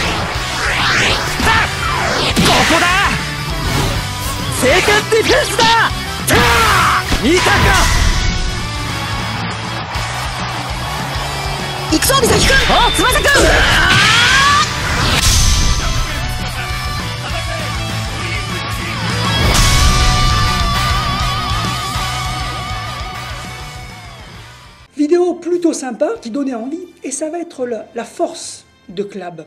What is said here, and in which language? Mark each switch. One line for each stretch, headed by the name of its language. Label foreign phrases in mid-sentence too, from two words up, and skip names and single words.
Japanese: ここだセカンドディフェンスだ見たか行くぞミサキ君おう翼君
French: Vidéo plutôt sympa qui donnait envie et ça va être la force de Clab.